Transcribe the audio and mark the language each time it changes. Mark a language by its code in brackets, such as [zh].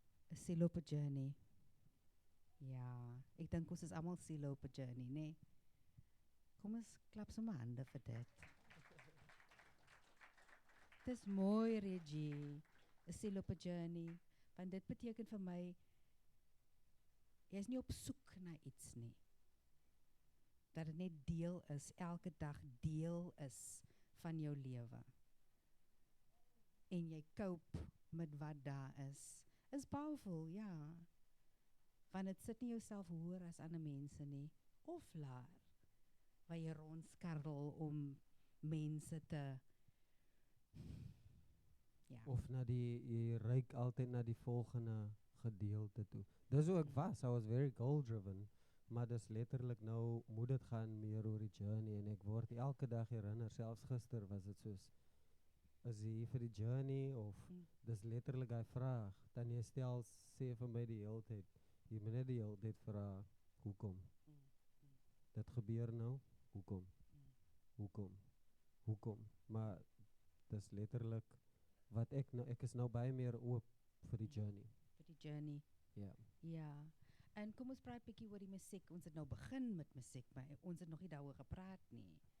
[af] 'n Siel op 'n journey. Ja, ek dink ons is almal siele op 'n journey, né? Kom ons klap sommer hande vir dit. Dis mooi, Reggie. 'n Siel op 'n journey, want dit beteken vir my jy is nie op soek na iets nie. Dat dit net deel is, elke dag deel is van jou lewe. En jy cope met wat daar is powerful, ja. Want dit sit nie jouself hoër as ander mense nie, of laer, waar jy rondskarrel om mense te ja. Of jy reik altyd na die volgende gedeelte toe. Dis hoe ek was. [en] I was very goal driven. [af] Maar dis letterlik nou moet dit gaan meer oor die journey en ek word elke dag herinner, selfs gister was dit soos is jy hier vir die journey of dis letterlik hy vraag. Dan jy sê vir my die hele tyd, jy moet net die hele tyd vra hoekom? Dit gebeur nou, hoekom? Hoekom? Maar dis letterlik wat ek is nou baie meer oop vir die journey. Vir die journey. Ja. Ja. En kom ons praat bietjie oor die musiek. Ons het nou begin met musiek, maar ons het nog nie daaroor gepraat nie.